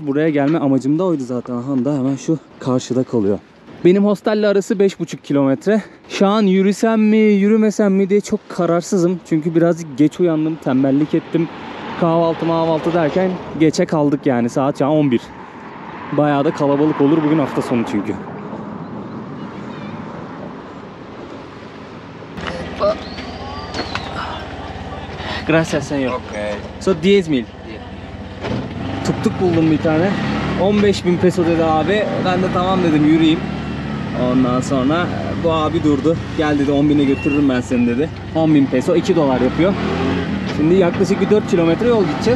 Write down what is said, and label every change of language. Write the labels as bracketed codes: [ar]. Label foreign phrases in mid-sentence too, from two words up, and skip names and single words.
[tr] Buraya gelme amacım da oydu zaten. Aha da hemen şu karşıda kalıyor. Benim hostelle arası 5,5 kilometre. Şu an yürüsem mi, yürümesem mi diye çok kararsızım. Çünkü birazcık geç uyandım, tembellik ettim. Kahvaltı derken geçe kaldık yani. Saat şu an 11. Bayağı da kalabalık olur. Bugün hafta sonu çünkü. [es] Gracias señor. [en] Okay. So [es] 10.000. [tr] Tuk buldum bir tane. 15.000 peso dedi abi. Ben de tamam dedim, yürüyeyim. Ondan sonra bu abi durdu. Gel dedi, 10.000'e götürürüm ben seni dedi. 10.000 peso 2 dolar yapıyor. Şimdi yaklaşık bir 4 kilometre yol gideceğiz.